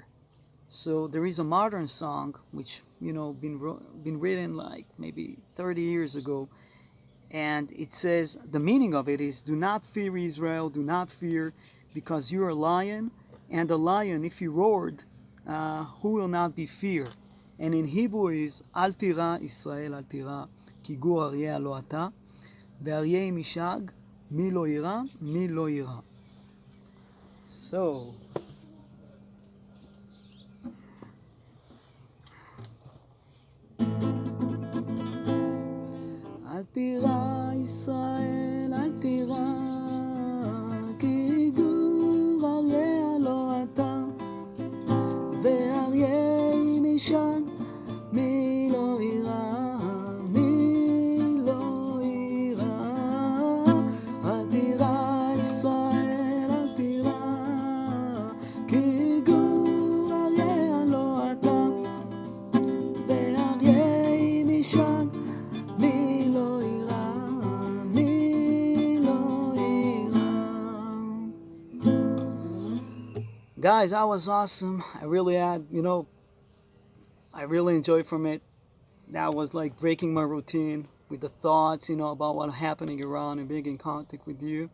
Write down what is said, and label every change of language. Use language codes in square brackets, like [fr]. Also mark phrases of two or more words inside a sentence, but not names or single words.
[en] So there is a modern song which been written like maybe 30 years ago, and it says, the meaning of it is, "Do not fear, Israel, do not fear, because you are a lion, and a lion, if he roared, who will not be fear?" And in Hebrew is, [he] "אל תירא ישראל, אל תירא, כי גור אריה לו אתה, ואריה משאג, מי לא יירא, מי לא יירא." So אל תירא ישראל, אל תירא, כי גור אריה לא אתה, ואריה משן, מי לא יירא, מי לא יירא. אל תירא ישראל, אל תירא, כי גור אריה לא אתה, ואריה משן, [en] guys, that was awesome. I really I really enjoyed from it. That was like breaking my routine with the thoughts, about what's happening around and being in contact with you.